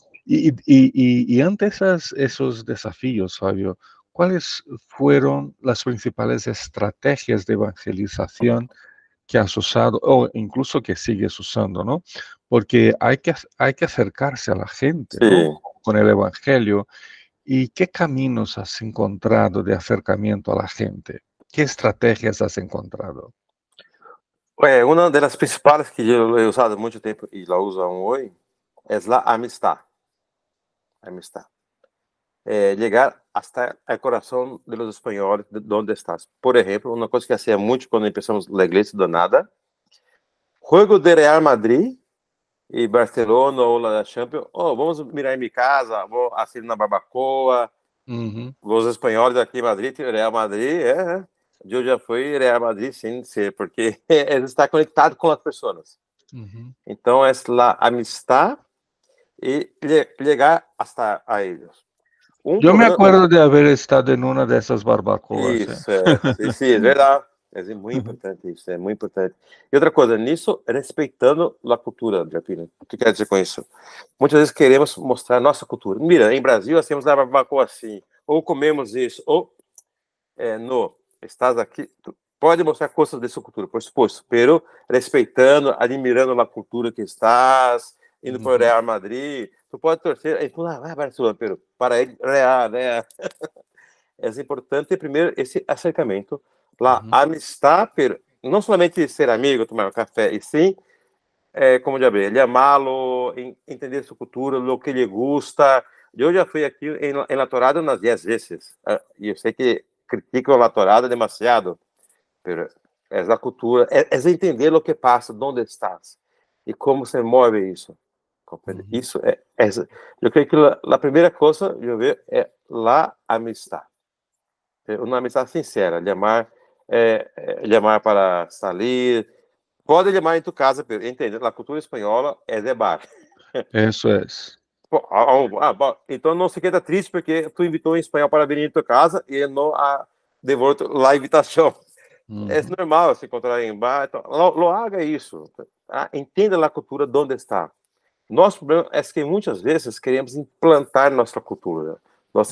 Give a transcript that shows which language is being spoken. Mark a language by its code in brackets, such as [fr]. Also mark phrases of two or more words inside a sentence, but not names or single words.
[es] Y ante esos desafíos, Fabio, ¿cuáles fueron las principales estrategias de evangelización que has usado o incluso que sigues usando, ¿no? Porque hay que acercarse a la gente, ¿no? [pt] Sim. [es] Con el Evangelio. ¿Y qué caminos has encontrado de acercamiento a la gente? ¿Qué estrategias has encontrado? [pt] Uma das principais que eu he usado há muito tempo e [es] la uso aún [pt] hoje é a amistad. [es] Amistad. Llegar hasta el corazón de los españoles, de donde estás. Por ejemplo, una cosa que hacía mucho cuando empezamos la iglesia do nada, juego de Real Madrid e Barcelona ou la Champions, [pt] vamos mirar em minha casa, vou assistir na barbacoa, Ujú, os espanhóis aqui em Madrid, Real Madrid, eu já fui Real Madrid sem ser, porque ele está conectado com as pessoas. ujú. Então, é a amistad e chegar hasta a eles. [es] Yo me acuerdo de haber estado en una de esas barbacoas, ¿eh? [pt] Isso, sim, é verdade. É muito importante isso, é muito importante. E outra coisa, nisso, respeitando a cultura, Japina. O que quer dizer com isso? Muitas vezes queremos mostrar nossa cultura. Mira, em Brasil, nós temos a barbacoa assim, ou comemos isso, ou no, estás aqui, tu pode mostrar coisas de sua cultura, por suposto, pero respeitando, admirando a cultura que estás, indo para o Ujú, Real Madrid, tu pode torcer, e falar, vai Barcelona, pero para ele, Real, né? É importante, primeiro, esse acercamento, a ujú, amistad, pero não somente ser amigo, tomar um café, e sim, como já bem, amá-lo, entender sua cultura, o que ele gosta. Eu já fui aqui em La Torada umas 10 vezes, e eu sei que criticam La Torada demasiado, pero é a cultura, é entender o que passa, onde estás, e como se move isso. Compreende? ujú, Isso eu creio que a primeira coisa, eu vejo, é a amistad. Uma amizade sincera, chamar para sair, pode chamar em tu casa, entende? A cultura espanhola é de bar. [es] eso es. [pt] Bom, então não se queda triste porque tu invitou em espanhol para vir em tua casa e não a devolto a invitação. É Ujú, normal se encontrar em bar, então, [es] lo haga [pt] isso. Entenda a cultura de onde está. Nosso problema é que muitas vezes queremos implantar nossa cultura, nossa